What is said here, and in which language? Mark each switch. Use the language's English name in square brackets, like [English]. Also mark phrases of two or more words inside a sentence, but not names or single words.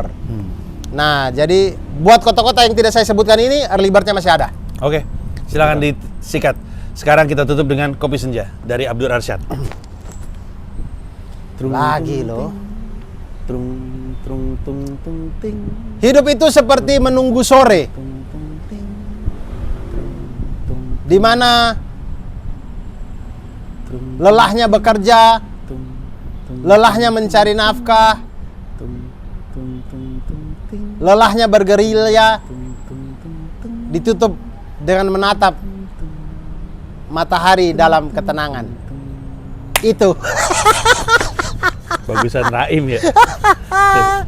[Indonesian] Nah, jadi buat kota-kota yang tidak saya sebutkan ini [English] early bird- [Indonesian] nya masih ada. Oke, silakan disikat. Sekarang kita tutup dengan Kopi Senja dari Abdur Arsyad. Lagi loh. Trung trung tung tung ting. Hidup itu seperti menunggu sore, Tung tung ting. di mana Trung lelahnya bekerja, tung tung lelahnya mencari nafkah, tung tung tung tung ting. lelahnya bergerilya, Tung tung tung tung. ditutup dengan menatap matahari dalam ketenangan. Itu. Bagusan Raim ya.